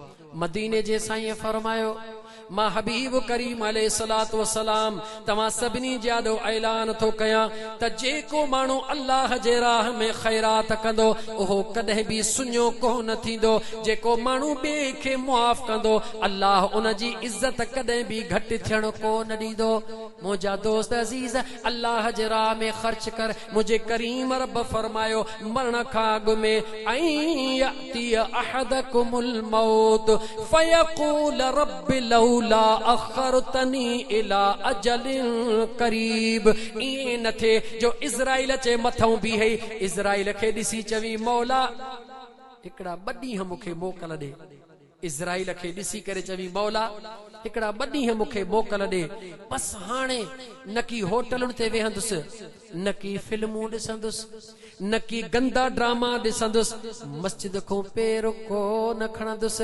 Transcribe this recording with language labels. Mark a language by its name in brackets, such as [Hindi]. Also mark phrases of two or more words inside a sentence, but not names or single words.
[Sindhi] मदीने जे साईं फरमायो मां हबीब करीम [Arabic] عليه الصلاة والسلام [Sindhi] तव्हां सभिनी जाॾो ऐलान थो कयां त जेको माण्हू अल्लाह जे राह में ख़ैरात कंदो उहो कॾहिं बि सुञो कोन थींदो। जेको माण्हू ॿिए खे मुआफ़ कंदो अल्लाह उन जी इज़त कॾहिं बि घटि थियण कोन ॾींदो। मुंहिंजा दोस्त अज़ीज़, अल्लाह जे राह में ख़र्च कर। मुंहिंजे करीम रब फरमायो मरण खां अॻु में ऐं [Arabic] يأتي أحدكم الموت فيقول رب لولا أخرتني إلى أجل قريب. [Sindhi] ईअं न थे जो इज़राइल चे मथां बीहे इज़राइल खे ॾिसी चवी मौला हिकिड़ा 2 ॾींहं मूंखे मोकल ॾे। इज़राइल खे ॾिसी करे चवी मौला हिकिड़ा 2 ॾींहं मूंखे मोकल ॾे। बस हाणे न की होटलुनि ते वेहंदुसि, न की फिल्मूं ॾिसंदुसि, न की गंदा ड्रामा ॾिसंदुसि, मस्जिद खां पेर कोन खणंदुसि।